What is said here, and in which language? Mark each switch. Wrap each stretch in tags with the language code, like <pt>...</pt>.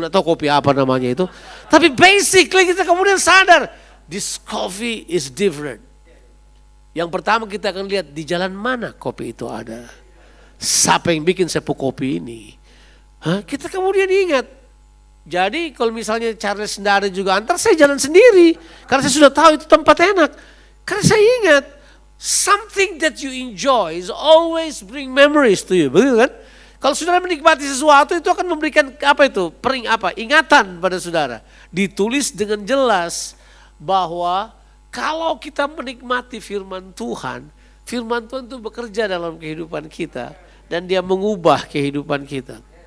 <id>Nggak tahu kopi apa namanya itu. Tapi basically kita kemudian sadar,</id> <en>this coffee is different.</en> <id>Yang pertama kita akan lihat di jalan mana kopi itu ada. Siapa yang bikin sepuh kopi ini? Kita kemudian ingat. Jadi kalau misalnya Charles Sendara juga antar, saya jalan sendiri. Karena saya sudah tahu itu tempat enak. Karena saya ingat,</id> <en>something that you enjoy is always bring memories to you.</en> <id>Begitu kan? Kalau saudara menikmati sesuatu itu akan memberikan ingatan pada saudara. Ditulis dengan jelas bahwa kalau kita menikmati firman Tuhan itu bekerja dalam kehidupan kita dan dia mengubah kehidupan kita.</id>